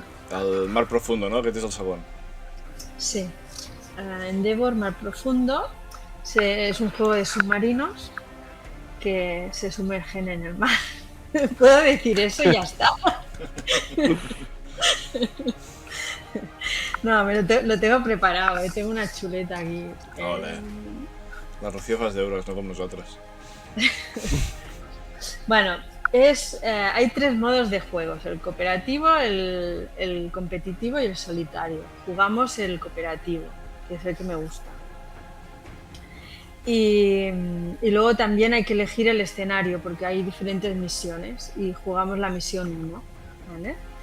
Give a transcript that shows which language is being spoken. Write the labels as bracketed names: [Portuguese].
[Catalan] El mar profundo, no? Aquest és el segon. Sí. [Spanish] Endeavor, Mar Profundo, es un juego de submarinos que se sumergen en el mar. ¿Puedo decir eso? Ya está. No, lo tengo preparado, tengo una chuleta aquí. Ole. [Catalan] La Rocío fa els deures, no com nosaltres. [Spanish] Bueno, hay 3 modos de juegos, el cooperativo, el competitivo y el solitario. Jugamos el cooperativo, que es el que me gusta. Y luego también hay que elegir el escenario, porque hay diferentes misiones, y jugamos la misión 1, ¿vale?